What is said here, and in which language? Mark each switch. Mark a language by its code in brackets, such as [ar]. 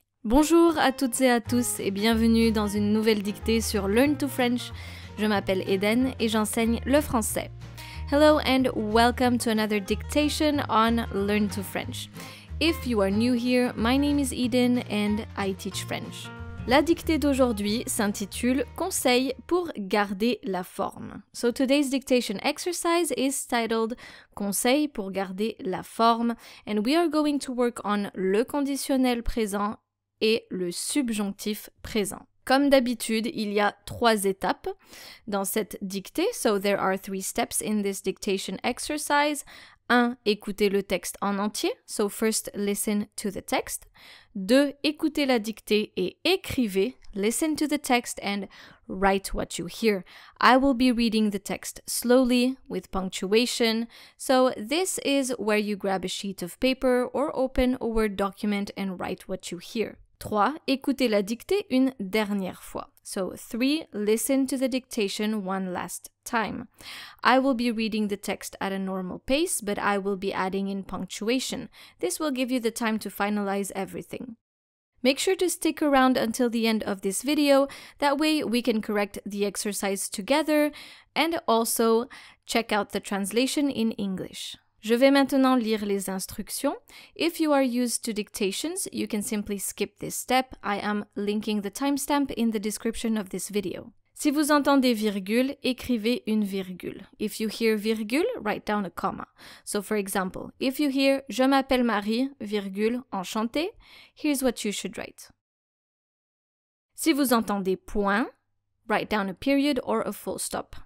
[fr] Bonjour à toutes et à tous et bienvenue dans une nouvelle dictée sur Learn to French. Je m'appelle Eden et j'enseigne le français. [en] Hello and welcome to another dictation on Learn to French. If you are new here, my name is Eden and I teach French. [fr] La dictée d'aujourd'hui s'intitule Conseil pour garder la forme. [en] So today's dictation exercise is titled Conseil pour garder la forme and we are going to work on le conditionnel présent et le subjonctif présent. [fr] Comme d'habitude, il y a 3 étapes dans cette dictée. [en] So there are 3 steps in this dictation exercise. 1. [fr] Écoutez le texte en entier. [en] So first, listen to the text. 2. [fr] Écoutez la dictée et écrivez. [en] Listen to the text and write what you hear. I will be reading the text slowly with punctuation. So this is where you grab a sheet of paper or open a Word document and write what you hear. 3. [fr] Écoutez la dictée une dernière fois. [en] So 3. Listen to the dictation one last time. I will be reading the text at a normal pace, but I will be adding in punctuation. This will give you the time to finalize everything. Make sure to stick around until the end of this video. That way we can correct the exercise together and also check out the translation in English. [fr] Je vais maintenant lire les instructions. [en] If you are used to dictations, you can simply skip this step. I am linking the timestamp in the description of this video. [fr] Si vous entendez virgule, écrivez une virgule. [en] If you hear virgule, write down a comma. So for example, if you hear « [fr] Je m'appelle Marie, virgule, enchantée [en] », here's what you should write. [fr] Si vous entendez point, [en] write down a period or a full stop.